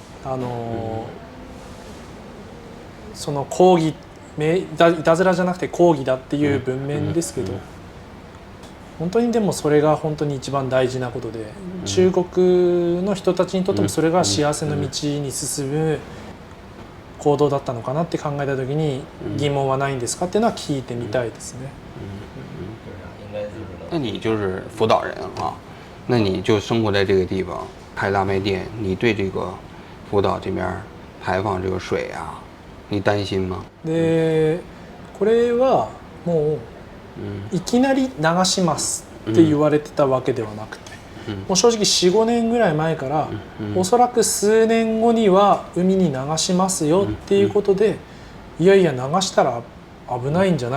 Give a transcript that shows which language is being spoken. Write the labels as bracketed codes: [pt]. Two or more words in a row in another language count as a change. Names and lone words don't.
[ja] その抗議、いたずらじゃなくて抗議だっていう文面ですけど、本当にでもそれが本当に一番大事なことで、中国の人たちにとってもそれが幸せの道に進む行動だったのかなって考えた時に、疑問はないんですかっていうのは聞いてみたいですね。 [zh] 那你就是福岛人啊，那你就生活在这个地方开拉面店，你对这个福岛这边排放这个水啊，你担心吗？ [ja] でこれはもういきなり流しますって言われてたわけではなくて、もう正直 4,5 年ぐらい前から、おそらく数年後には海に流しますよっていうことで、いやいや流したら危ないんじゃ